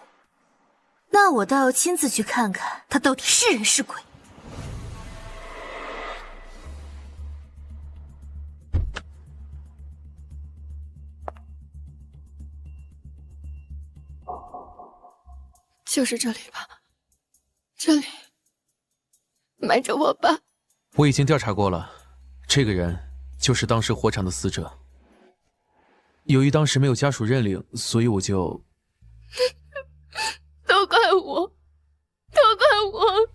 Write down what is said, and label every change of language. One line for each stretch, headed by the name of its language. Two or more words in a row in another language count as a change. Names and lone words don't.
Chinese: 那我倒要親自去看看他到底是人是鬼。就是這裡吧，這裡埋着我爸。我已經調查過了，這個人就是當時火場的死者。由於當時沒有家屬認領，所以我就…… 都怪我，都怪我！